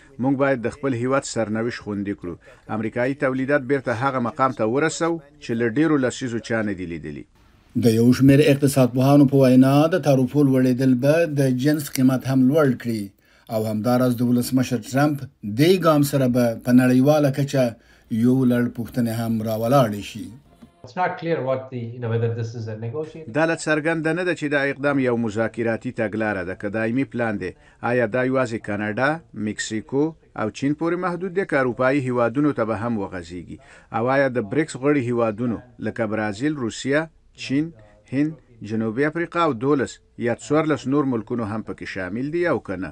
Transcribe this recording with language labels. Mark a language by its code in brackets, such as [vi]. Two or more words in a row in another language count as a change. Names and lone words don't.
[ps] موږ باید د خپل هیواد سرنوشت خوندي کړو. امریکایي تولیدات بیرته هغه مقام ته ورسو چې له ډیرو لسیزو چا نه دي لیدلي. د یو شمېر اقتصادپوهانو په وینا د تعرفو لوړېدل به د جنس قیمت هم لوړ کړي او همداراز د ولسمشر ټرمپ دې ګام سره به په نړیواله کچه یو لړ پوښتنې هم راولاړې شي. [en] It's not clear what whether this is a negotiation. [ps] دا لا څرګنده نه ده چې دا اقدام یو مذاکراتي تګلاره ده که دایمي پلان دی. آیا دا یوازې کاناډا، مکسیکو او چین پورې محدود دی که اروپایي هیوادونو ته به هم وغځیږي؟ او آیا د بریکس غړي هیوادونو لکه برازیل، روسیه، چین، هند، جنوبي افریقا او 12 یا 14 نور ملکونو هم پکې شامل دي او که نه؟